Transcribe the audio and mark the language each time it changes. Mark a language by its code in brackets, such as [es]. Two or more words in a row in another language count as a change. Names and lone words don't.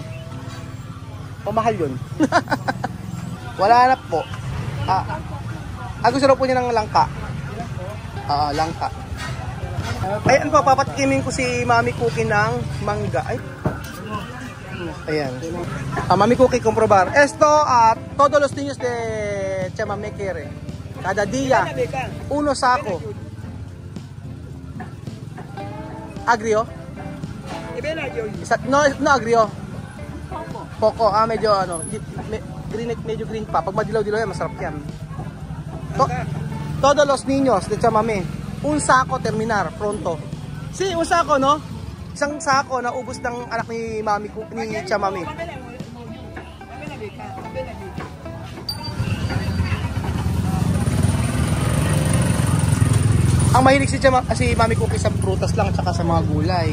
[tl] Pamahal 'yun. Wala na po. Gusto raw po niya ng langka. Langka. Ayan po, papatikimin ko si Mami Cookie ng mangga. Ay. Ayan. Mami Cookie, [es] comprobar. Esto, todos los niños de Chamamequere. Cada día, 1 sako. Agrio? No agrio. Poco. [tl] Medyo medyo green pa. Pag madilaw-dilaw yan, masarap yan. [es] Todos los niños de Chamame, 1 sako terminar pronto. Si, 1 sako, no? [tl] Isang sako na ubos ng anak ni Mami ni Chamame. Ang mahilig si Mami Cookie sa prutas lang at sa mga gulay.